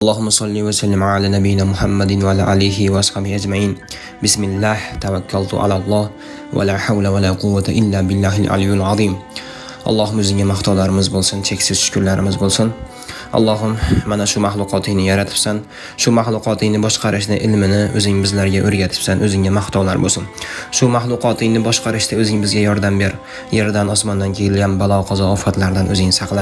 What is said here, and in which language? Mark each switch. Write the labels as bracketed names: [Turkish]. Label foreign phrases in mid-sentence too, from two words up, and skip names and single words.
[Arabic] اللهم صل وسلم على نبينا محمد وعلى آله وأصحابه أجمعين. بسم الله توكلت على الله ولا حول ولا قوة إلا بالله العلي العظيم. [Uzbek] Allohim o'zingga maqtovlarimiz bo'lsin, cheksiz shukrlarimiz bo'lsin. Allohim, mana shu mahluqotingni yaratibsan, shu mahluqotingni boshqarishni ilmini o'zing bizlarga o'rgatibsan, o'zingga maqtovlar bo'lsin. Shu mahluqotingni boshqarishda o'zing bizga yordam ber. Yerdan, osmondan kelgan balo, qazo, ofatlardan o'zing saqla.